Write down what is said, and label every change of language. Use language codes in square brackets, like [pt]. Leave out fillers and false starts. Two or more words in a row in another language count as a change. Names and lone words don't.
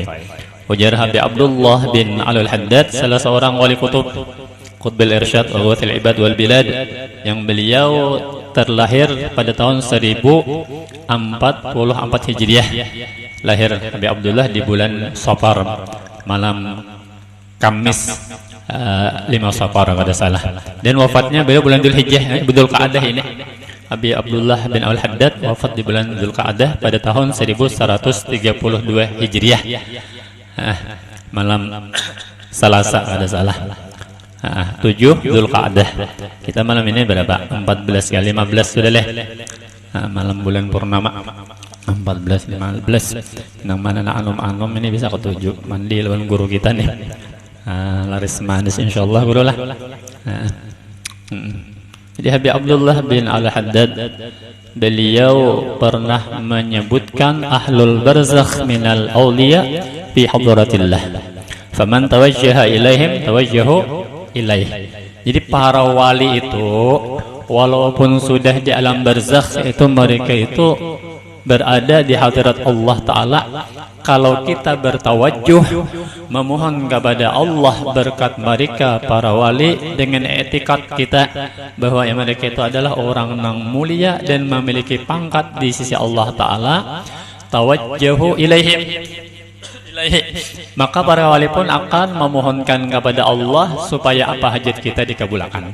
[id] Ujar Habib Abdullah bin Alul Haddad, salah seorang wali kutub, [ar] قطب الإرشاد وغوث العباد والبلاد, [id] yang beliau terlahir pada tahun 1044 Hijriah. Lahir Habib Abdullah di bulan Safar, malam Kamis 5 Safar kalau salah. Dan wafatnya beliau bulan Dzulhijjah, Dzul Qa'dah ini. Habib Abdullah bin Al Haddad wafat di bulan Dzul Qa'dah pada tahun 1132 Hijriah. Malam Selasa kalau salah. 7 Dzul Qa'dah. Kita malam ini berapa? 14 kali 15 sudah leh. Malam bulan purnama 14 15. [bjn] Nang mana nak anum ini bisa ketujuh. Mandi lawan guru kita nih. [id] Laris manis insyaallah guru lah. Jadi Habib Abdullah bin Al Haddad, beliau pernah menyebutkan [ar] أهل البرزخ من الأولياء في حضرة الله فمن توجه إليهم توجهوا إليه. [id] Jadi para wali itu walaupun sudah di alam barzakh itu, mereka itu berada di hadirat Allah Ta'ala. Kalau kita bertawajuh memohon kepada Allah berkat mereka para wali dengan etikat kita bahwa mereka itu adalah orang yang mulia dan memiliki pangkat di sisi Allah Ta'ala, [ar] توجهوا إليهم, [id] maka para wali pun akan memohonkan kepada Allah supaya apa hajat kita dikabulkan.